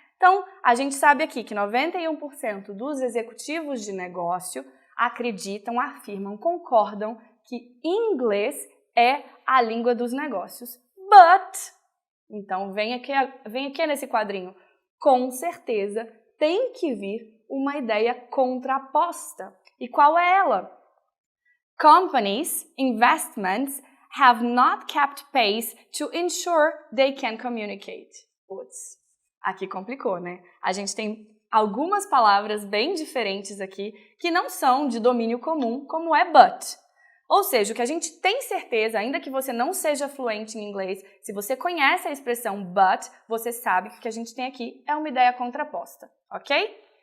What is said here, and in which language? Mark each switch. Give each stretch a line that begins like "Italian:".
Portuguese: Então, a gente sabe aqui que 91% dos executivos de negócio acreditam, afirmam, concordam que inglês é a língua dos negócios. But, então vem aqui nesse quadrinho, com certeza tem que vir uma ideia contraposta. E qual é ela?
English: Companies, investments have not kept pace to ensure they can communicate.
Portuguese: Putz, aqui complicou, né? A gente tem algumas palavras bem diferentes aqui que não são de domínio comum, como é but. Ou seja, o que a gente tem certeza, ainda que você não seja fluente em inglês, se você conhece a expressão but, você sabe que o que a gente tem aqui é uma ideia contraposta, ok?